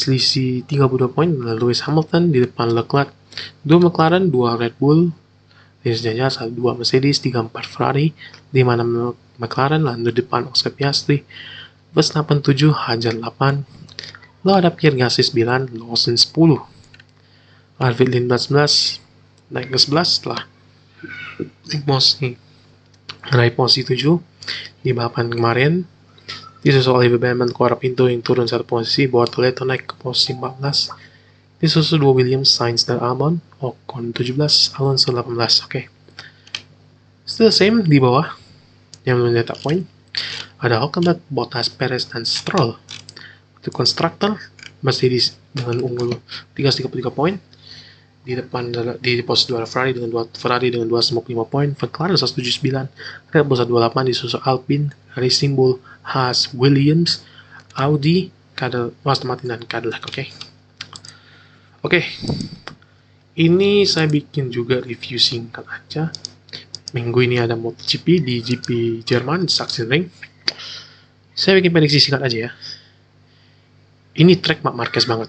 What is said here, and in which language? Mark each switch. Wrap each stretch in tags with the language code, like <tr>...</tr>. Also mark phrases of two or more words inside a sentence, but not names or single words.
<id>selisih 32 poin, Lewis Hamilton di depan Leclerc, 2 McLaren, 2 Red Bull, selanjutnya 2 Mercedes, 3-4 Ferrari, 5-6 McLaren, lalu di depan Oscar Piastri, Verstappen 7, Hajar 8, lalu ada Pierre Gasly 9, Lawson 10, Alvin 15, naik ke 11 setelah meraih posisi 7 di balapan kemarin. Disusul Oliver Bowman keluar pintu yang turun 1 posisi, Bortoleto naik ke posisi 14. Disusul 2 Williams, Sainz dan Albon, Ocon 17, Alonso 18. Oke.</id> <en>Still same</en> <id>di bawah yang mencetak poin. Ada Hülkenberg, Bottas, Perez dan Stroll. Untuk konstruktor Mercedes dengan unggul 33 poin. Di depan di posisi 2 Ferrari dengan 295 poin, McLaren 179, Red Bull 128, disusul Alpine, Racing Bull, Haas, Williams, Audi, Aston Martin dan Cadillac. Oke. Ini saya bikin juga review singkat aja. Minggu ini ada MotoGP di GP Jerman, Sachsenring. Saya bikin prediksi singkat aja ya. Ini track Marc Marquez banget.</id>